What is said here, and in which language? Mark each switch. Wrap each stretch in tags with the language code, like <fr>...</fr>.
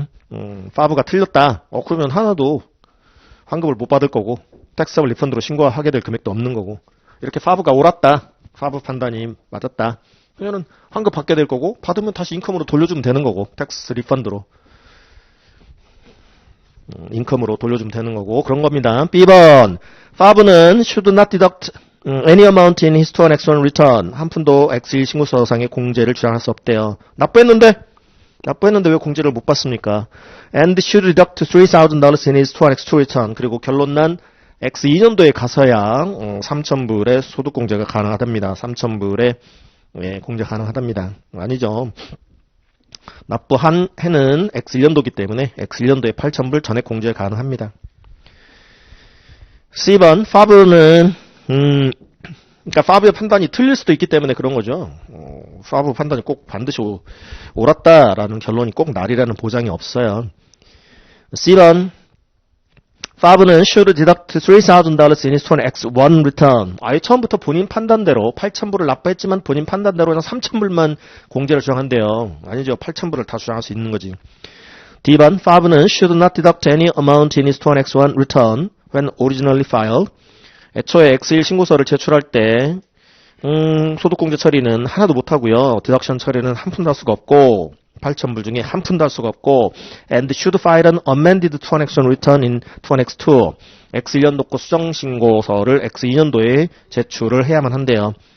<ko>FAB가 틀렸다. 그러면 하나도 환급을 못 받을 거고 텍스able 리펀드로 신고하게 될 금액도 없는 거고 이렇게 FAB가 옳았다. FAB 판단이 맞았다. 그러면 환급 받게 될 거고 받으면 다시 인컴으로 돌려주면 되는 거고 텍스 리펀드로 인컴으로 돌려주면 되는 거고 그런 겁니다. B번 FAB는</ko> <en>should not deduct any amount in his 2NX1 return.</en> <ko>한 푼도 X1 신고서상의 공제를 주장할 수 없대요. 납부했는데 왜 공제를 못 받습니까?</ko> <en>And should deduct $3,000 in his 2NX2 return.</en> <ko>그리고 결론난 X2년도에 가서야 3,000불의 소득공제가 가능하답니다. 3,000불의 공제 가능하답니다. 아니죠. 납부한 해는 X1년도이기 때문에 X1년도에 8,000불 전액 공제 가능합니다. C번 FAB는 그러니까 FAB의 판단이 틀릴 수도 있기 때문에 그런 거죠. FAB 판단이 꼭 반드시 옳았다라는 결론이 꼭 나리라는 보장이 없어요. C번 FAB는</ko> <en>should deduct $3,000 in his 20X1 return.</en> <ko>아예 처음부터 본인 판단대로 8,000불을 납부했지만 본인 판단대로 그냥 3,000불만 공제를 주장한대요. 아니죠. 8,000불을 다 주장할 수 있는 거지. D번 FAB는</ko> <en>should not deduct any amount in his 20X1 return when originally filed.</en> <ko>애초에 X1 신고서를 제출할 때 소득공제 처리는 하나도 못하고요. 디덕션 처리는 한 푼도 할 수가 없고 8,000불 중에 한 푼도 할 수가 없고</ko> <en>and should file an amended 2NX1 return in 2NX2.</en> <ko>X1년도 거 수정신고서를 X2년도에 제출을 해야만 한대요.</ko>